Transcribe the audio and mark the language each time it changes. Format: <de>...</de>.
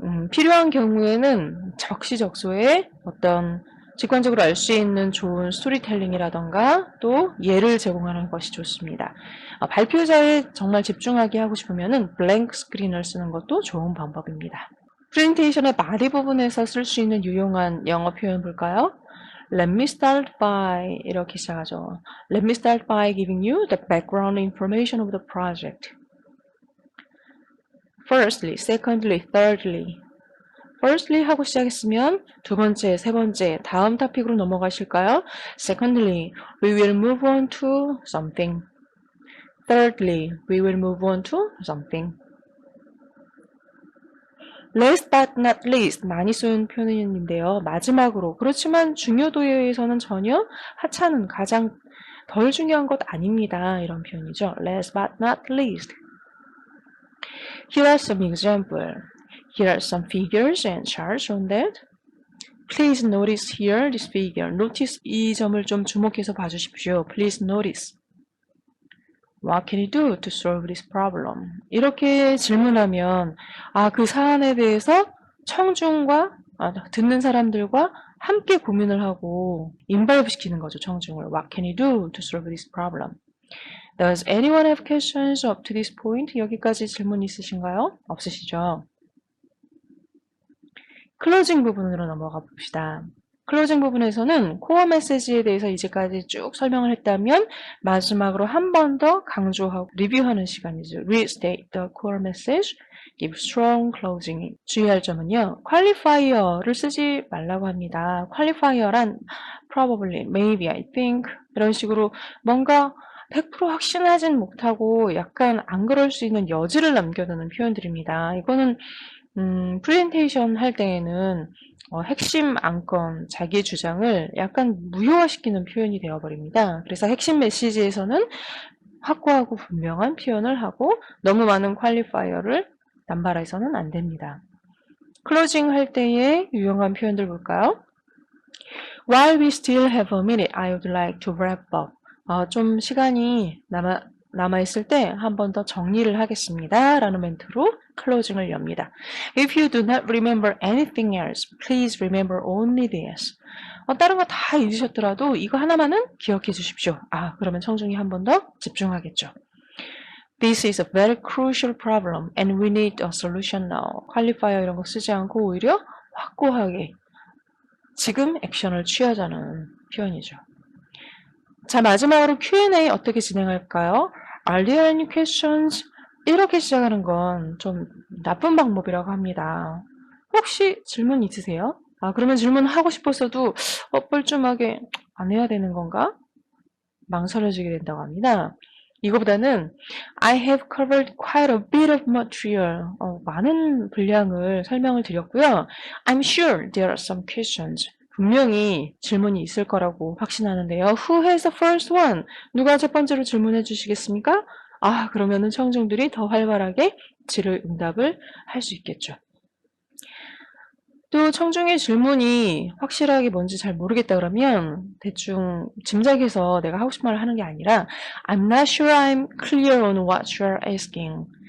<ko>필요한 경우에는 적시적소에 어떤 직관적으로 알 수 있는 좋은 스토리텔링이라던가 또 예를 제공하는 것이 좋습니다. 발표자에 정말 집중하게 하고 싶으면 블랭크 스크린을 쓰는 것도 좋은 방법입니다. 프레젠테이션의 바디 부분에서 쓸 수 있는 유용한 영어 표현 볼까요?</ko> <en>Let me start by</en> <ko>이렇게 시작하죠.</ko> <en>Let me start by giving you the background information of the project. Firstly, secondly, thirdly.</en> <ko>Firstly 하고 시작했으면 두 번째, 세 번째, 다음 토픽으로 넘어가실까요?</ko> <en>Secondly, we will move on to something. Thirdly, we will move on to something. Last but not least,</en> <ko>많이 쓰는 표현인데요. 마지막으로. 그렇지만 중요도에 의해서는 전혀 하찮은 가장 덜 중요한 것 아닙니다. 이런 표현이죠.</ko> <en>Last but not least. Here are some examples. Here are some figures and charts on that. Please notice here this figure.</en> <ko>Notice 이 점을 좀 주목해서 봐주십시오.</ko> <en>Please notice. What can you do to solve this problem?</en> <ko>이렇게 질문하면 그 사안에 대해서 청중과 듣는 사람들과 함께 고민을 하고 인발브 시키는 거죠. 청중을.</ko> <en>What can you do to solve this problem? Does anyone have questions up to this point?</en> <ko>여기까지 질문 있으신가요? 없으시죠? 클로징 부분으로 넘어가 봅시다. 클로징 부분에서는 코어 메시지에 대해서 이제까지 쭉 설명을 했다면 마지막으로 한 번 더 강조하고 리뷰하는 시간이죠.</ko> <en>Restate the core message, give strong closing.</en> <ko>주의할 점은요. qualifier를 쓰지 말라고 합니다. qualifier란</ko> <en>probably, maybe, I think</en> <ko>이런 식으로 뭔가 100% 확신하진 못하고 약간 안 그럴 수 있는 여지를 남겨두는 표현들입니다. 이거는 프레젠테이션 할 때에는 핵심 안건, 자기 주장을 약간 무효화시키는 표현이 되어버립니다. 그래서 핵심 메시지에서는 확고하고 분명한 표현을 하고 너무 많은 퀄리파이어를 남발해서는 안 됩니다. 클로징 할 때의 유용한 표현들 볼까요?</ko> <en>While we still have a minute, I would like to wrap up.</en> <ko>좀 시간이 남아있을 때 한 번 더 정리를 하겠습니다. 라는 멘트로 클로징을 엽니다.</ko> <en>If you do not remember anything else, please remember only this.</en> <ko>다른 거 다 잊으셨더라도 이거 하나만은 기억해 주십시오. 그러면 청중이 한 번 더 집중하겠죠.</ko> <en>This is a very crucial problem and we need a solution now.</en> <ko>퀄리파이어 이런 거 쓰지 않고 오히려 확고하게 지금 액션을 취하자는 표현이죠. 자, 마지막으로 Q&A 어떻게 진행할까요?</ko> <en>Are there any questions?</en> <ko>이렇게 시작하는 건 좀 나쁜 방법이라고 합니다. 혹시 질문 있으세요? 그러면 질문하고 싶었어도 뻘쭘하게 안 해야 되는 건가? 망설여지게 된다고 합니다. 이거보다는</ko> <en>I have covered quite a bit of material.</en> <ko>많은 분량을 설명을 드렸고요.</ko> <en>I'm sure there are some questions.</en> <ko>분명히 질문이 있을 거라고 확신하는데요.</ko> <en>Who has the first one?</en> <ko>누가 첫 번째로 질문해 주시겠습니까? 그러면은 청중들이 더 활발하게 질의응답을 할 수 있겠죠. 또 청중의 질문이 확실하게 뭔지 잘 모르겠다 그러면 대충 짐작해서 내가 하고 싶은 말을 하는 게 아니라</ko> <en>I'm not sure I'm clear on what you're asking.</en>